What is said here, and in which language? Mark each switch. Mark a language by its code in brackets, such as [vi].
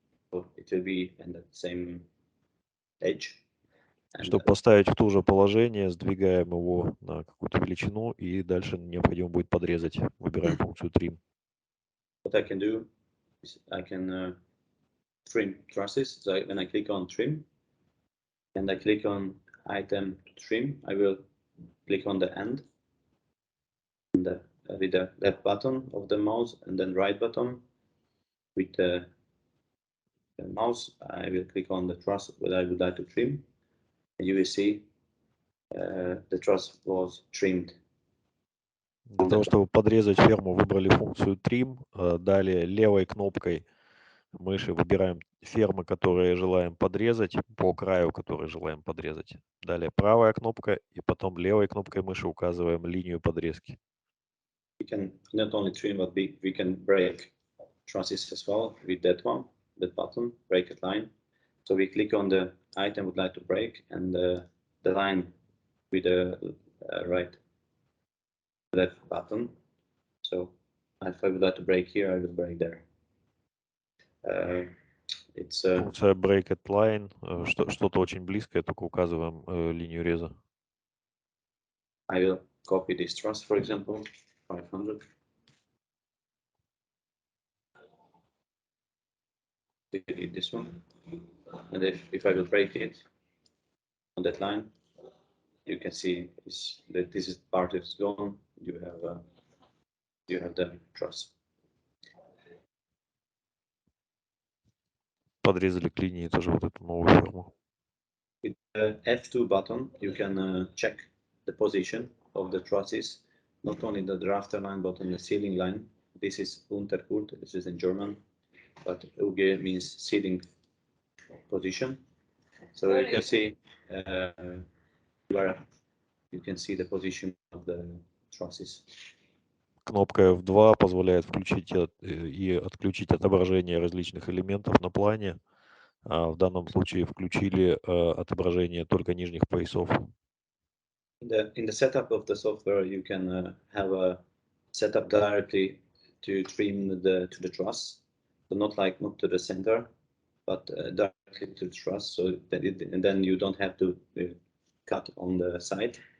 [en] So it will be in the same edge. [ru] Чтобы поставить в то же положение, сдвигаем его на какую-то величину, и дальше необходимо будет подрезать. Выбираем функцию Trim. [en] What I can do is I can trim trusses. So when I click on Trim, and I click on Item to Trim, I will click on the end, and with the left button of the mouse, and then right button with the mouse, I will click on the truss that I would like to trim. And you will see the truss was trimmed. [ru] Для того, чтобы подрезать ферму, выбрали функцию Trim. Далее левой кнопкой мыши выбираем фермы, которые желаем подрезать, по краю, которые желаем подрезать. Далее правая кнопка, и потом левой кнопкой мыши указываем линию подрезки. [en] We can not only trim, but we can break trusses as well with that one, that button, break a line. So we click on the item we'd like to break, and the line with the left button. So if I would like to break here, I will break there. [ru] Функция Break at Line, что-то очень близкое, только указываем линию реза. [en] I will copy this truss, for example, 500. delete this one. And if I will break it on that line, you can see that this is part is gone. You have the truss. [ru] Подрезали к линии тоже вот эту новую ферму. [en] With the F2 button, you can check the position of the trusses, not only the rafter line, but on the ceiling line. This is Unterkurt, this is in German, but UG means ceiling position. So you can see where you can see the position of the trusses. [ru] Кнопка F2 позволяет включить и отключить отображение различных элементов на плане. В данном случае включили отображение только нижних поясов. [en] In the setup of the software, you can have a setup directly to trim to the truss, so not to the center, but directly to the truss. So and then you don't have to cut on the side.